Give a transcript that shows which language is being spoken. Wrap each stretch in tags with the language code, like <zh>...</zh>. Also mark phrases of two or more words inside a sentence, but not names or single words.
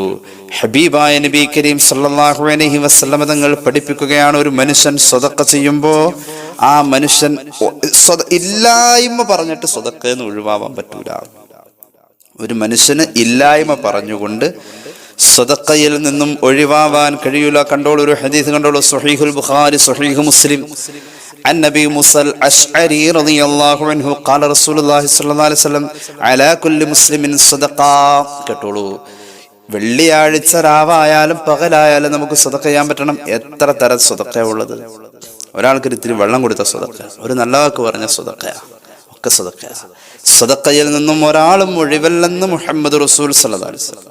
<ml>ഹബീബായ നബി കരീം</ml> <ar>صلى الله عليه وسلم</ar> <ml>തങ്ങൾ പഠിപ്പിക്കുകയാണ്, ഒരു മനുഷ്യൻ സദഖ ചെയ്യുമ്പോൾ ആ മനുഷ്യൻ ഇല്ലായ്മ പറഞ്ഞിട്ട് സദഖയെന്ന് ഒഴിവാവാൻ പറ്റൂല. ഒരു മനുഷ്യന് ഇല്ലായ്മ പറഞ്ഞുകൊണ്ട് സദഖയിൽ നിന്നും ഒഴിവാവാൻ കഴിയൂല. കണ്ടോളൂ, ഒരു ഹദീസ് കണ്ടോളൂ. സ്വഹീഹുൽ ബുഖാരി, സ്വഹീഹ് മുസ്ലിം.</ml> <ar>عن نبي موسى الأشعري رضي الله عنه قال رسول الله صلى الله عليه وسلم على كل مسلم صدقة.</ar> <ml>കേട്ടോളൂ, വെള്ളിയാഴ്ച രാവായാലും പകലായാലും നമുക്ക് സദഖ ചെയ്യാൻ പറ്റണം. എത്ര തരം സദഖയാ ഉള്ളത്? ഒരാൾക്ക് ഇത്തിരി വെള്ളം കൊടുത്ത സദഖ, ഒരു നല്ല വാക്ക് പറഞ്ഞ സദഖ, ഒക്കെ സദഖ. സദഖയിൽ നിന്നും ഒരാളും ഒഴിവല്ലെന്ന്</ml> <ar>محمد رسول صلى الله عليه وسلم.</ar>